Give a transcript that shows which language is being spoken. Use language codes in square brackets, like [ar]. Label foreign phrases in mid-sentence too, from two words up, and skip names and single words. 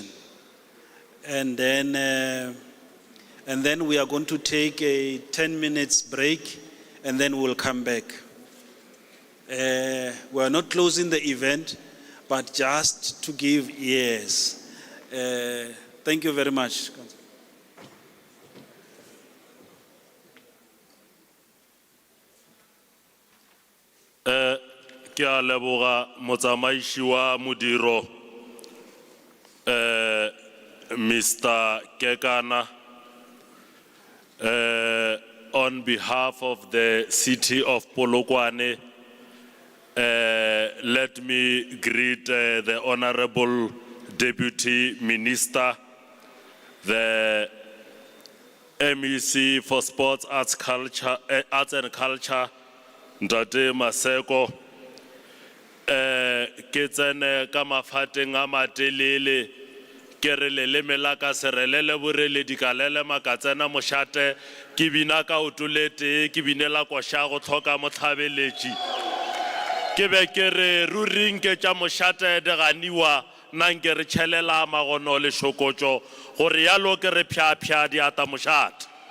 [en] And then we are going to take a 10 minutes break, and then we'll come back. We are not closing the event, but just to give ears. Thank you very much. [nso] Ke a leboga motsamaiši wa modiro Mr. Kekana, [en] on behalf of the city of Polokwane, let me greet the Honorable Deputy Minister, the MEC for Sports, Arts and Culture, [nso] Ntate Maseko. Ke tsene ka mafateng a matelele ke re leleme la ka serelele boreledi ka lelema ka tsena mošate ke bina ka otolete ke binela koša go tlhoka motlhabeletši ke be ke re ruring ke tša mošate de ganiwa nna nke re tšhelela magono le šokotšo gore yalo ke re phya di ata mošate.